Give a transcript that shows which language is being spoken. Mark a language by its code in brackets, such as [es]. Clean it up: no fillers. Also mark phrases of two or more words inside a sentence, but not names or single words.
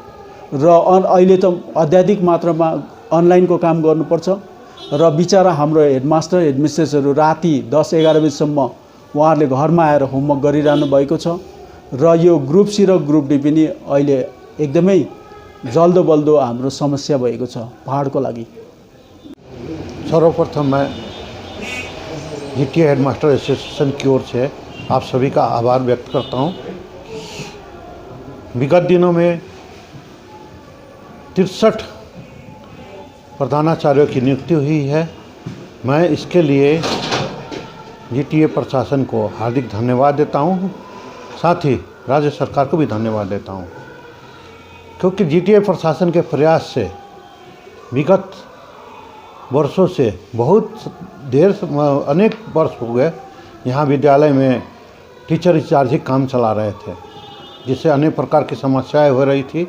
[ne] र अहिले त अत्याधिक मात्रामा अनलाइनको काम गर्नुपर्छ र बिचरा हाम्रो हेडमास्टर हेडमिस्ट्रेसहरू राति 10-11 बजीसम्म उहाँहरूले घरमा आएर होमवर्क गरिरहनु भएको छ। र यो ग्रुप सी र ग्रुप डी पनि अहिले एकदमै जल्दो बल्दो हाम्रो समस्या भएको छ पहाडको लागि। [hi] सर्वप्रथम मैं जीटीए हेडमास्टर एसोसिएशन की ओर से आप सभी का आभार व्यक्त करता हूं। विगत दिनों में 63 प्रधानाचार्यों की नियुक्ति हुई है। मैं इसके लिए जीटीए प्रशासन को हार्दिक धन्यवाद देता हूं, साथ ही राज्य सरकार को भी धन्यवाद देता हूं, क्योंकि जीटीए प्रशासन के प्रयास से विगत वर्षों से बहुत देर अनेक वर्ष हो गए यहाँ विद्यालय में [en] teacher in-charge [hi] ही काम चला रहे थे, जिससे अनेक प्रकार की समस्याएं हो रही थी।